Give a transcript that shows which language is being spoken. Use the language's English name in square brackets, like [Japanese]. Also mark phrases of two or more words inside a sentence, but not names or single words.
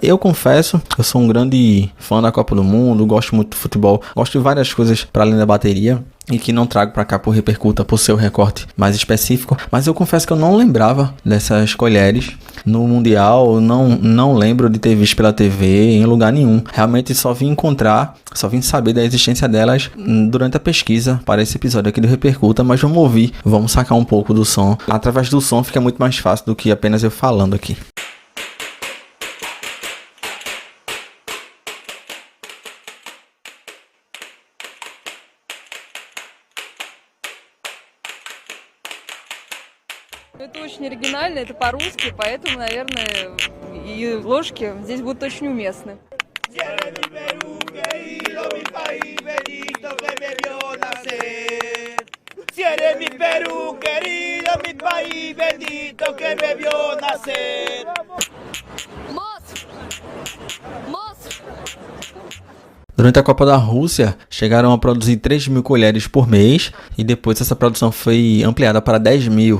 [Portuguese] Eu confesso, eu sou um grande fã da Copa do Mundo, gosto muito de futebol, gosto de várias coisas para além da bateria, e que não trago para cá por Repercuta, por seu recorte mais específico, mas eu confesso que eu não lembrava dessas colheres no Mundial, não lembro de ter visto pela TV em lugar nenhum. Realmente só vim saber da existência delas durante a pesquisa para esse episódio aqui do Repercuta, mas vamos ouvir, vamos sacar um pouco do som. Através do som fica muito mais fácil do que apenas eu falando aqui. [Russian] Это очень оригинально, это по-русски, поэтому, наверное, и ложки здесь будут очень уместны. [Portuguese] Durante a Copa da Rússia, chegaram a produzir 3.000 colheres por mês e depois essa produção foi ampliada para 10.000.